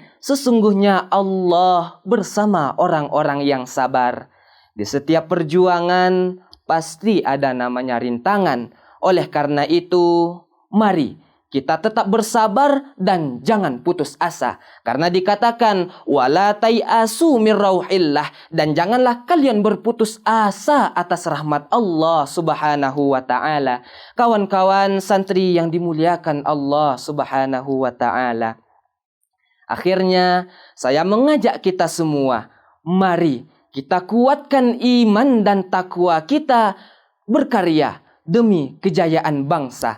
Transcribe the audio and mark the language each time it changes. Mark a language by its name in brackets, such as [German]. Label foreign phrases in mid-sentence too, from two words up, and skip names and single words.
[Indonesian] Sesungguhnya Allah bersama orang-orang yang sabar. Di setiap perjuangan pasti ada namanya rintangan. Oleh karena itu, mari kita tetap bersabar dan jangan putus asa. Karena dikatakan, [Arabic] ولا تيأسوا من روح الله, [Indonesian] dan janganlah kalian berputus asa atas rahmat Allah [Arabic] سبحانه وتعالى. [Indonesian] Kawan-kawan santri yang dimuliakan Allah [Arabic] سبحانه وتعالى. [Indonesian] Akhirnya, saya mengajak kita semua, mari kita kuatkan iman dan takwa kita, berkarya demi kejayaan bangsa.